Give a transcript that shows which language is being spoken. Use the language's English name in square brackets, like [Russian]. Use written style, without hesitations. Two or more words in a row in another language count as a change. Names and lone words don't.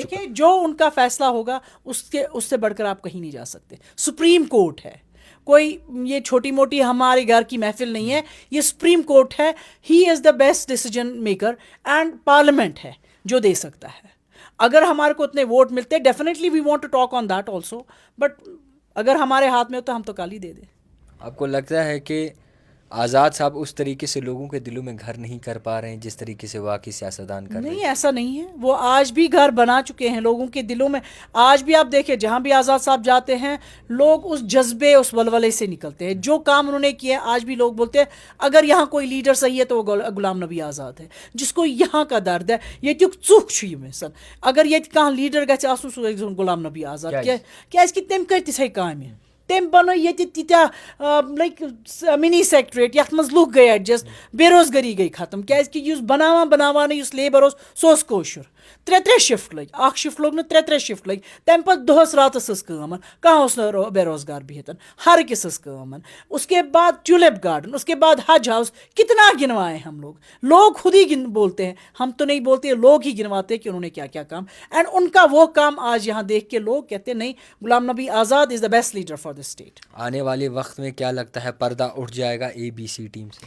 [Urdu] دیکھیں جو ان کا فیصلہ ہوگا اس سے بڑھ کر آپ کہیں نہیں جا سکتے، سپریم کورٹ ہے، کوئی یہ چھوٹی موٹی ہمارے گھر کی محفل نہیں ہے، یہ سپریم کورٹ ہے، [English] He is the best decision maker, [Urdu] اینڈ پارلیمنٹ ہے جو دے سکتا ہے۔ اگر ہمارے کو اتنے ووٹ ملتے، [English] definitely we want to talk on that also, [Urdu] بٹ اگر ہمارے ہاتھ میں ہو تو ہم تو کال ہی دے دیں۔ آپ کو لگتا ہے کہ آزاد صاحب اس طریقے سے لوگوں کے دلوں میں گھر نہیں کر پا رہے ہیں جس طریقے سے واقعی سیاستدان کر رہے ہیں؟ نہیں، ایسا نہیں ہے، وہ آج بھی گھر بنا چکے ہیں لوگوں کے دلوں میں۔ آج بھی آپ دیکھیں جہاں بھی آزاد صاحب جاتے ہیں، لوگ اس جذبے، اس ولولے سے نکلتے ہیں، جو کام انہوں نے کیا ہے۔ آج بھی لوگ بولتے ہیں اگر یہاں کوئی لیڈر صحیح ہے تو وہ غلام نبی آزاد ہے، جس کو یہاں کا درد ہے، [Kashmiri] یہ ژوک چھُ یہِ مثال اگر یہ کہاں لیڈر گژھِ آسُن سُہ گژھِ غلام نبی آزاد، کیازِ کہ تٔمۍ کٔرۍ تِژھے کامہِ۔ تٔمۍ بنٲو ییٚتہِ تیٖتیٛاہ لایک مِنی سیکٹریٹ یَتھ منٛز لُکھ گٔے ایڈجسٹ بے روزگٲری گٔے ختم کیٛازِکہِ یُس بناوان یُس لیبر اوس سُہ اوس کٲشُر 3 شِفٹ لٔگۍ اکھ شِفٹ لوٚگ نہٕ 3 شِفٹ لٔگۍ تَمہِ پَتہٕ دۄہَس راتَس ٲس کٲم کانٛہہ اوس نہٕ بے روزگار بِہِتھ ہر أکِس ٲس کٲم [Urdu] اس کے بعد ٹیولپ گارڈن اس کے بعد حج ہاؤس کتنا گنوائے ہم لوگ خود ہی بولتے ہیں ہم تو نہیں بولتے لوگ ہی گنواتے ہیں کہ انہوں نے کیا کیا کام اینڈ ان کا وہ کام آج یہاں دیکھ کے لوگ کہتے ہیں نہیں غلام نبی آزاد [English] is the best leader for the state. [Urdu] آنے والے وقت میں کیا لگتا ہے پردہ اٹھ جائے گا ABC ٹیم سے؟